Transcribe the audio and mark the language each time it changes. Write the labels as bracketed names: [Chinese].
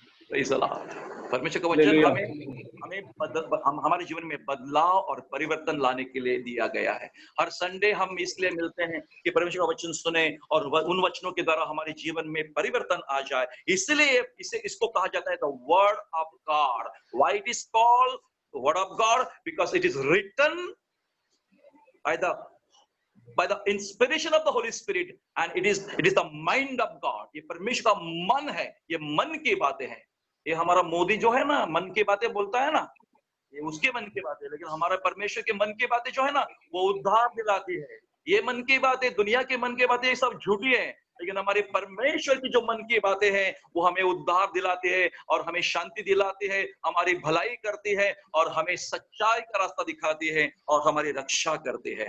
[Hindi] परमेश्वर का वचन हमें हमारे जीवन में बदलाव और परिवर्तन लाने के लिए दिया गया है। हर संडे हम इसलिए मिलते हैं कि परमेश्वर का वचन सुने और उन वचनों के द्वारा हमारे जीवन में परिवर्तन आ जाए। इसलिए इसको कहा जाता है [English] The word of God. Why it is called word of God? Because it is written by the inspiration of the Holy Spirit and it is the mind of God। [Hindi] ये परमेश्वर का मन है, ये मन की बातें हैं। ये हमारा मोदी जो है ना, मन की बातें बोलता है ना, ये उसके मन की बातें, लेकिन हमारा परमेश्वर के मन की बातें जो है ना, वो उद्धार दिलाती है। ये मन की बातें, दुनिया के मन की बातें, ये सब झूठी है, लेकिन हमारे परमेश्वर की जो मन की बातें हैं वो हमें उद्धार दिलाती है और हमें शांति दिलाती है, हमारी भलाई करती है और हमें सच्चाई का रास्ता दिखाती है और हमारी रक्षा करती है।